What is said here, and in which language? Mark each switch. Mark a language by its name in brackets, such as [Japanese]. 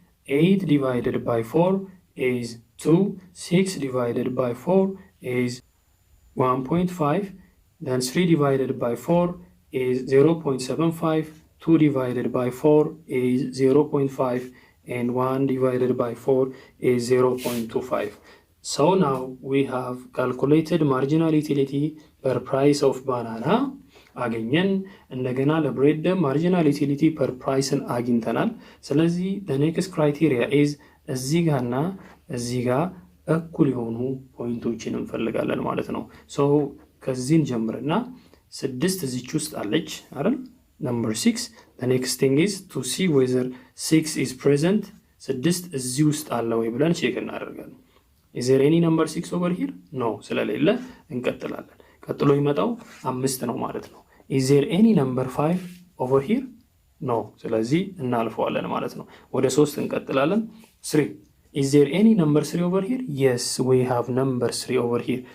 [English] 8 divided by 4 is 2. 6 divided by 4 is 1.5. then 3 divided by 4 is 0.75, 2 divided by 4 is 0.5, and 1 divided by 4 is 0.25. So now we have calculated marginal utility per price of banana [Amharic] አገኘን። እንደገና ለብሬድ ማርጂናል ዩቲሊቲ ፐር ፕራይስን አግኝተናል። ስለዚህ [English] the next criteria is [Amharic] እዚህ ጋርና እዚህ ጋር እኩል የሆኑ ፖይንቶችን እንፈልጋለን ማለት ነው። ሶ ከዚህን ጀምርና 6 እዚች ውስጥ አለች አይደል? [English] number 6. the next thing is to see whether 6 is present. [Amharic] 6 እዚህ ውስጥ አለ ወይ ብለን ቼክ እናደርጋለን። [English] is there any number 6 over here? [Amharic] no ስለሌለ እንቀጥላለን። ቀጥሎ ይመጣው 5 ነው ማለት ነው። [English] is there any number 5 over here? [Amharic] no ስለዚህ እናልፈዋለን ማለት ነው። ወደ 3 እንቀጥላለን። 3. [English] is there any number 3 over here? yes we have number 3 over here.